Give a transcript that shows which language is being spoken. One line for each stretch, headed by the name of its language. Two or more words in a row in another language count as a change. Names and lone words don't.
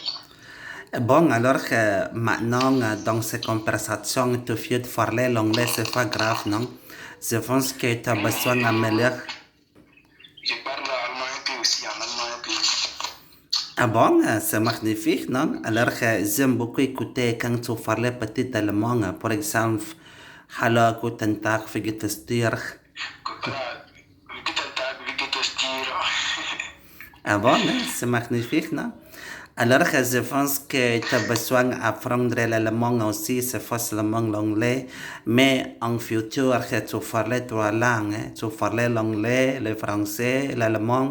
French: Bon, alors que maintenant, dans ces conversations, tu viens de parler l'anglais, c'est pas grave, non? Je pense que tu as besoin d'améliorer. Je parle allemand un peu aussi, en allemand un peu. Ah bon, c'est magnifique, non? Alors que j'aime beaucoup écouter quand tu parlais petit allemand, par exemple,
German: Hallo, guten Tag, wie geht es dir?
French: Voilà,
German: guten Tag, wie geht es dir?
French: Ah bon, c'est magnifique, non? Alors que je pense que tu as besoin d'apprendre l'allemand aussi, c'est facilement l'anglais, mais en futur, que tu parlais 3 langues, tu parlais l'anglais, le français, l'allemand.